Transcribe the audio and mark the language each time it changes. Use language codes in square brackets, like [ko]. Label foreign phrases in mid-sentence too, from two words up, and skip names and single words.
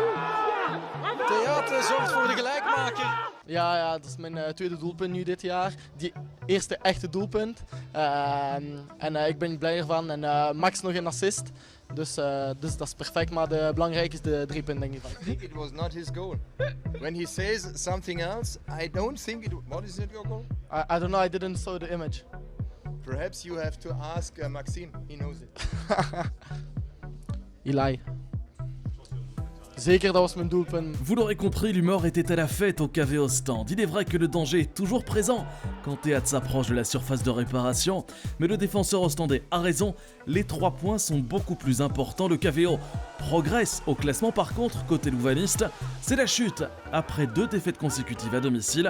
[nl] Theat zorgt voor de gelijkmaker. Ja, dat is mijn tweede doelpunt nu dit jaar. Die eerste echte doelpunt. En ik ben blij ervan. En Max nog een assist. Dus dat is perfect, maar de belangrijkste 3 punten denk ik van. [en] I think it was not his goal. When he says something else, I don't think it. What is it your goal? I don't know, I didn't saw the image. Perhaps you have to ask Maxime. He knows it. Eli. [nl] Zeker, dat was mijn doelpunt. [fr] Vous l'aurez compris, l'humeur était à la fête au KV Ostende. Il est vrai que le danger est toujours présent quand Theat s'approche de la surface de réparation, mais le défenseur ostendais a raison, les 3 points sont beaucoup plus importants. Le KVO progresse au classement, par contre, côté louvaniste, c'est la chute après 2 défaites consécutives à domicile.